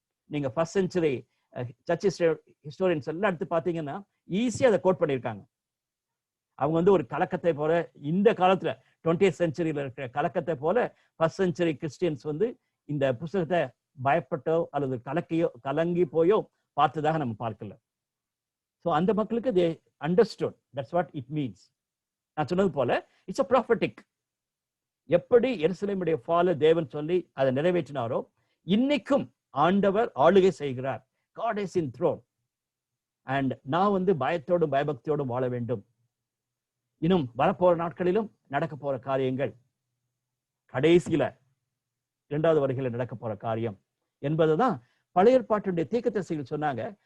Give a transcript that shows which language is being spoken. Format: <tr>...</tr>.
<ta>நீங்க first century search historians எல்லாம் எடுத்து பார்த்தீங்கன்னா ஈஸியா அதை கோட் பண்ணியிருக்காங்க. அவங்க ஒரு கலக்கத்தை போல, இந்த காலத்துல 20th செஞ்சுரியில இருக்கிற கலக்கத்தை போல ஃபர்ஸ்ட் செஞ்சுரி கிறிஸ்டியன்ஸ் இந்த புத்தகத்தை பயப்பட்டோ அல்லது கலங்கி போயோ பார்த்ததாக நம்ம பார்க்கல.</ta> <en>so</en> <ta>அந்த மக்களுக்கு</ta> <en>they understood, that's what it means.</en> <ta>நான் சொன்னது போல</ta> <en>It's a prophetic.</en> <ta>எப்படி எருசலேமுடைய ஃபாலை தேவன் சொல்லி அதை நிறைவேற்றினாரோ, இன்னைக்கும் ஆண்டவர் ஆளுகை செய்கிறார்.</ta> <en>God is in throne.</en> <ta>And நான் பயத்தோடும் பயபக்தியோடும் வாழ வேண்டும். இன்னும் வரப்போற நாட்களிலும் நடக்க போற காரியங்கள், கடைசியில 2வது வருகையில நடக்க போற காரியம் என்பதுதான் பழைய ஏற்பாட்டுடைய தீர்க்கதரிசிகள் சொன்னாங்க.</ta>